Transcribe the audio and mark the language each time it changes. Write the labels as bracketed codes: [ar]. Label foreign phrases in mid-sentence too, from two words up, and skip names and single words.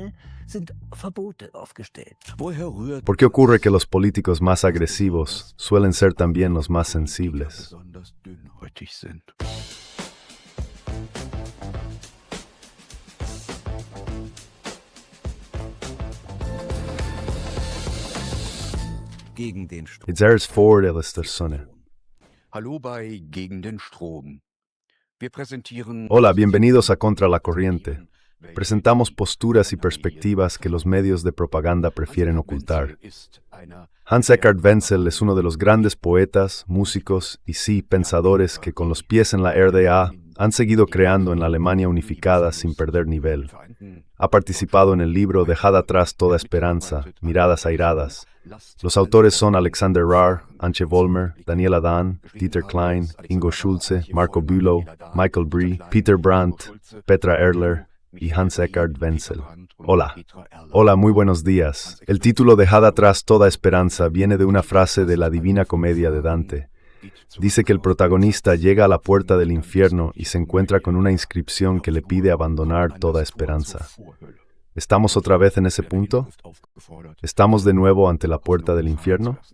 [es] ¿Por qué ocurre que los políticos más agresivos suelen ser también los más sensibles? It's Eres Ford Alistair Sonne. [de] Hallo bei Gegen den Strom. Wir präsentieren [es] Hola, bienvenidos a Contra la Corriente. Presentamos posturas y perspectivas que los medios de propaganda prefieren ocultar. Hans Eckhard Wenzel es uno de los grandes poetas, músicos y pensadores que con los pies en la RDA han seguido creando en la Alemania unificada sin perder nivel. Ha participado en el libro Dejad atrás toda esperanza, miradas airadas. Los autores son Alexander Rahr, Antje Vollmer, Daniela Dahn, Dieter Klein, Ingo Schulze, Marco Bülow, Michael Brie, Peter Brandt, Petra Erler y Hans Eckhard Wenzel. Hola. Hola, muy buenos días. El título Dejad atrás toda esperanza viene de una frase de la Divina Comedia de Dante. Dice que el protagonista llega a la puerta del infierno y se encuentra con una inscripción que le pide abandonar toda esperanza. ¿Estamos otra vez en ese punto? ¿Estamos de nuevo ante la puerta del infierno?